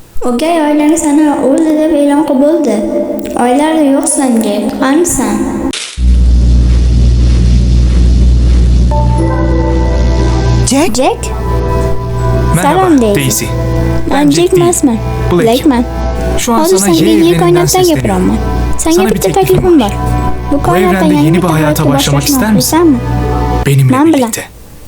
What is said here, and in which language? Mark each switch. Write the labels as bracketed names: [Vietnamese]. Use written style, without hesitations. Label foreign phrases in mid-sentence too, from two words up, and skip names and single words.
[Uzbek] O'gay oilang sana o'ldi deb e'lon qilib bo'ldi. Oylarda yo'qsan, Jack. Qanisan? Jack? Jack? [Turkish] Merhaba Selam Daisy. Daisy. Ben Jack değil, [Uzbek] emasman. Blake. Blake'man. [Turkish] Şu an [Uzbek] Hozir [Turkish] sana [Uzbek] senga [Turkish] Y Y evreninden [Uzbek] koinotdan [Turkish] sesleniyorum. [Uzbek] gapiraman. [Turkish] Sana [Uzbek] Senga [Turkish] bir [Uzbek] bitta [Turkish] teklifim [Uzbek] taklifim [Turkish] var. [Uzbek] bor. Bu koinotdan [Turkish] evrende [Uzbek] yangi [Turkish] yeni bir [Uzbek] bitta [Turkish] hayata [Uzbek] hayotga [Turkish] başlamak [Uzbek] boshlashni [Turkish] ister misin? [Uzbek] xohlaysanmi? [Turkish] Benimle [Uzbek] Men bilan [Turkish] birlikte.